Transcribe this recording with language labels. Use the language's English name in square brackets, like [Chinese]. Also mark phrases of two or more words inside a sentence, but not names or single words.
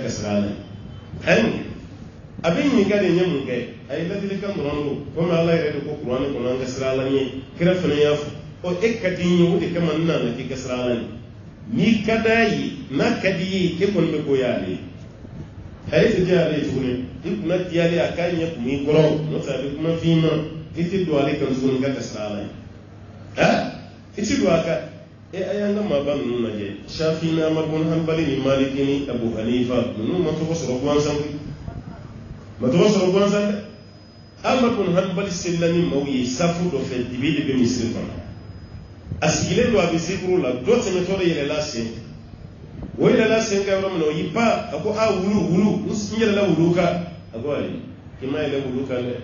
[Bambara] ka siran Ala ɲɛ a ye mun kɛ a bɛ ɲininka de ɲɛ mun kɛ a ye ladilikan dɔrɔn don komi Ala yɛrɛ de ko kuranɛ kɔnɔ an ka siran Ala ɲɛ kira fana y'a fɔ e ka di n ye o de kama n nana k'i ka siran Ala ɲɛ n'i ka d'a ye n'a ka di i ye e kɔni bɛ ko y'ale ye a ye tɛ diya ale ye tuguni i kunna di ale a k'a ɲɛ kun b'i kɔrɔ n'o tɛ a bɛ kuma f'i ma i tɛ don ale kan tuguni k'a ka siran Ala ɲɛ i tɛ don a kan a y'an ka maaba ninnu lajɛ Shafi ni Ahmad bin Hanbali ni Maliki ni Abu Hanifa ninnu ma tɔgɔ sɔrɔ gansan dɛ Ahmad bin Hanbali selila ni maaw ye safu dɔ fɛ dibi de bɛ misiri kɔnɔ a sigilen don a bɛ zikuru la dɔ tɛmɛtɔ de yɛlɛla sen o yɛlɛla sen kan yɔrɔ min na o y'i pan a ko wulu n yɛlɛla wulu kan a ko ayi i ma yɛlɛ wulu kan dɛ